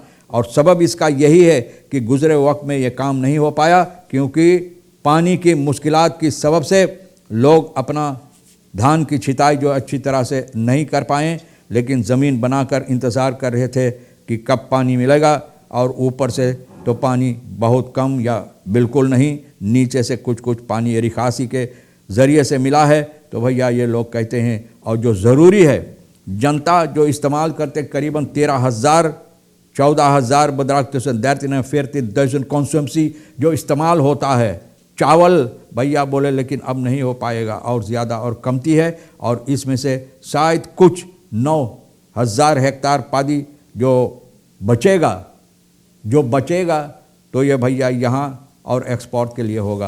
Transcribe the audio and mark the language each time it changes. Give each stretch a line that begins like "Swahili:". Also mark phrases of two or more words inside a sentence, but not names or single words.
Caribbean Hindustani: और सबब इसका यही है कि गुज़रे वक्त में ये काम नहीं हो पाया, क्योंकि पानी की मुश्किलात की सबब से लोग अपना धान की छिताई जो अच्छी तरह से नहीं कर पाए, लेकिन ज़मीन बनाकर इंतज़ार कर रहे थे कि कब पानी मिलेगा, और ऊपर से तो पानी बहुत कम या बिल्कुल नहीं, नीचे से कुछ कुछ पानी रिखासी के ज़रिए से मिला है। तो भैया ये लोग कहते हैं, और जो ज़रूरी है जनता जो इस्तेमाल करते करीबन 13,000 14,000
Dutch: bedrag tussen 13 en 14,000
Caribbean Hindustani: कंसम्पसी जो इस्तेमाल होता है चावल, भैया बोले लेकिन अब नहीं हो पाएगा, और ज़्यादा और कमती है, और इसमें से शायद कुछ 9,000 हेक्टार पादी जो बचेगा तो ये भैया यहाँ और एक्सपोर्ट के लिए होगा।